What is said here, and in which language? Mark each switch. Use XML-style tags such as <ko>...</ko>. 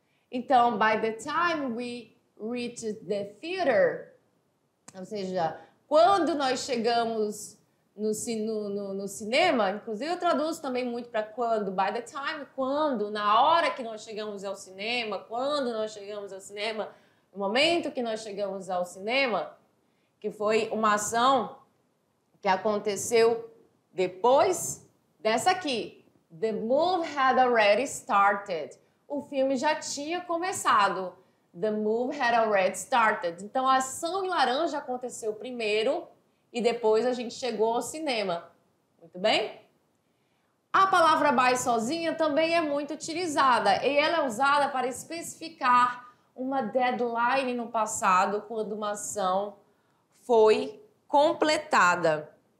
<pt>Então, by the time</pt> <en>we reached the theater,</en> <pt>ou seja, quando nós chegamos no cinema, inclusive eu traduzo também muito para quando, by the time, quando, na hora que nós chegamos ao cinema, quando nós chegamos ao cinema, no momento que nós chegamos ao cinema, que foi uma ação que aconteceu depois dessa aqui.</pt> <en>The movie had already started.</en> <pt>O filme já tinha começado.</pt> <en>The movie had already started.</en> <pt>Então, a ação em laranja aconteceu primeiro e depois a gente chegou ao cinema. Muito bem? A palavra by sozinha também é muito utilizada e ela é usada para especificar uma deadline no passado quando uma ação foi completada.</pt>